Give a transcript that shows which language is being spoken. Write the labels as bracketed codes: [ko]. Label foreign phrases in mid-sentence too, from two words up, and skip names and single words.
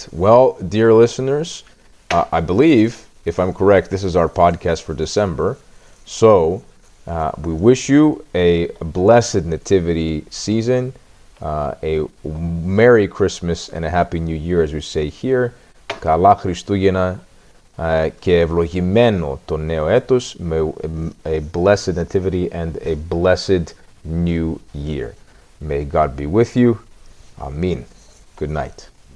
[en] Well, dear listeners, I believe, if I'm correct, this is our podcast for December. So we wish you a blessed Nativity season, a Merry Christmas, and a Happy New Year, as we say here. [el] Καλά Χριστούγεννα και ευλογημένο το νέο έτος, με [en] a blessed Nativity and a blessed New Year. May God be with you. Amen. Good night.